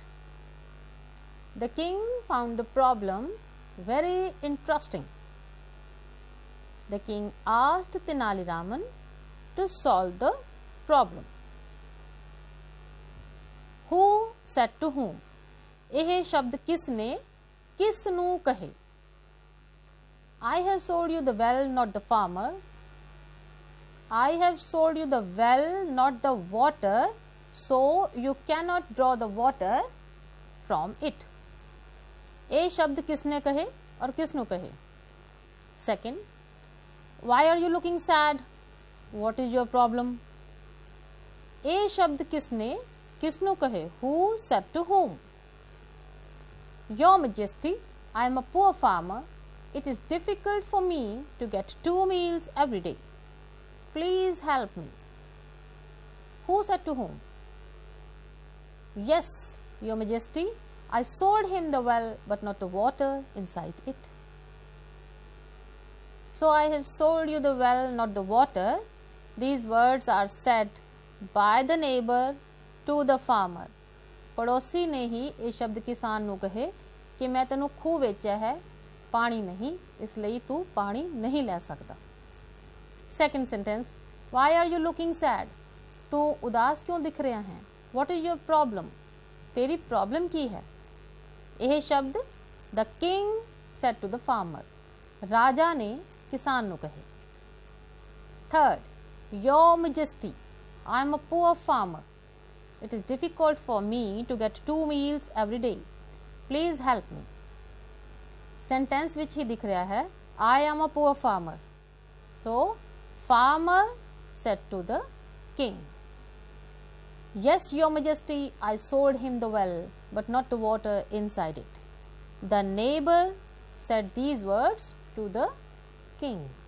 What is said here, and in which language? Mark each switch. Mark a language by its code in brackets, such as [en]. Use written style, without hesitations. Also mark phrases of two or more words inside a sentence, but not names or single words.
[en] The king found the problem very interesting. The king asked Tenali Raman to solve the problem. Who said to whom? [pa] ਇਹ ਸ਼ਬਦ ਕਿਸ ਨੇ ਕਿਸ ਨੂੰ ਕਹੇ? [en] I have sold you the well, not the farmer. I have sold you the well, not the water, so you cannot draw the water from it. [pa] ਇਹ ਸ਼ਬਦ ਕਿਸ ਨੇ ਕਹੇ ਔਰ ਕਿਸ ਨੂੰ ਕਹੇ? [en] Second, why are you looking sad? What is your problem? [pa] ਇਹ ਸ਼ਬਦ ਕਿਸ ਨੇ ਕਿਸ ਨੂੰ ਕਹੇ? [en] Who said to whom? Your Majesty, I am a poor farmer. It is difficult for me to get 2 meals every day. Please help me. Who said to whom? Yes, Your Majesty, I sold him the well, but not the water inside it. So I have sold you the well, not the water. These words are said by the neighbor to the farmer. [hi] पड़ोसी ने ही ये शब्द किसान [pa] ਨੂੰ ਕਹੇ ਕਿ ਮੈਂ ਤੈਨੂੰ ਖੂਹ ਵੇਚਿਆ ਹੈ, ਪਾਣੀ ਨਹੀਂ, ਇਸ ਲਈ ਤੂੰ ਪਾਣੀ ਨਹੀਂ ਲੈ ਸਕਦਾ. [en] Second sentence, why are you looking sad? [pa] ਤੂੰ ਉਦਾਸ ਕਿਉਂ ਦਿਖ ਰਿਹਾ ਹੈ? [en] What is your problem? [pa] ਤੇਰੀ ਪ੍ਰੋਬਲਮ ਕੀ ਹੈ? ਇਹ ਸ਼ਬਦ [en] the king said to the farmer. [pa] ਰਾਜਾ ਨੇ ਕਿਸਾਨ ਨੂੰ ਕਹੇ. [en] Third, Your Majesty, I am a poor farmer. It is difficult for me to get 2 meals every day. Please help me. Sentence which [hi] ही दिख रहा है, [en] I am a poor farmer. So, farmer said to the king. Yes, Your Majesty, I sold him the well, but not the water inside it. The neighbor said these words to the king.